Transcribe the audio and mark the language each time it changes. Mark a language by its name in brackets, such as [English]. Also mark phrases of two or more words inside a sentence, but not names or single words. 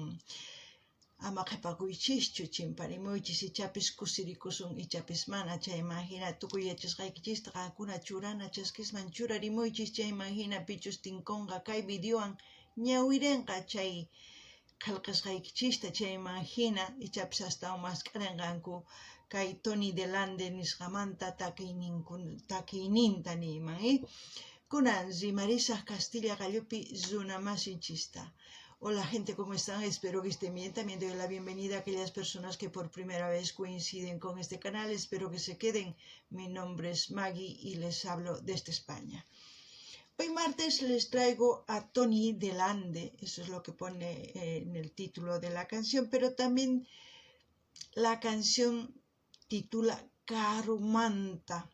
[Quechua] Ama qhipakuychischu chimparimuychis ichapis kusirikusun ichapis mana chayman hina tukuy yachasqaykichista qankuna churana chaskisman churarimuychis chayman hina pichus tinkunqa kay videowan ñawirinqa chay qillqasqaykichista chayman hina ichapis astawan mascarinqanku kay Tony Delande nisqamanta takiyninta niyman kunan rimarisaq Castilla Gallupi runa masinchista. [Spanish] Hola gente, ¿cómo están? Espero que estén bien. También doy la bienvenida a aquellas personas que por primera vez coinciden con este canal. Espero que se queden. Mi nombre es Maggie y les hablo desde España. Hoy martes les traigo a Tony Delande, eso es lo que pone en el título de la canción, pero también la canción titula Carumanta.